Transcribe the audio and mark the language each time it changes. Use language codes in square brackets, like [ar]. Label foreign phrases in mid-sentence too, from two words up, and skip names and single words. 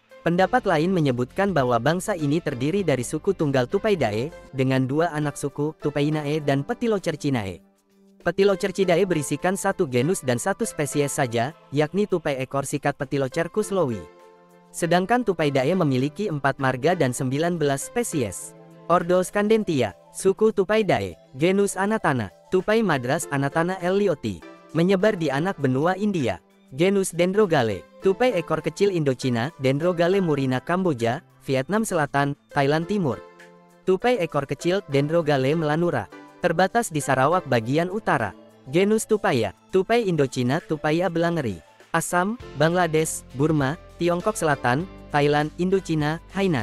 [id] Pendapat lain menyebutkan bahwa bangsa ini terdiri dari suku tunggal Tupaidae, dengan 2 anak suku, Tupainae dan Petilocercinae. Petilocercidae berisikan 1 genus dan 1 spesies saja, yakni tupai ekor sikat Petilocercus lowi. Sedangkan Tupaidae memiliki 4 marga dan 19 spesies. Ordo Scandentia, suku Tupaidae, genus Anatana, tupai Madras Anatana ellioti, menyebar di anak benua India. Genus Dendrogale, tupai ekor kecil Indochina, Dendrogale murina Kamboja, Vietnam Selatan, Thailand Timur. Tupai ekor kecil Dendrogale melanura, terbatas di Sarawak bagian utara. Genus Tupaya, tupai Indochina, Tupaya belangeri, Assam, Bangladesh, Burma, Tiongkok Selatan, Thailand, Indochina, Hainan.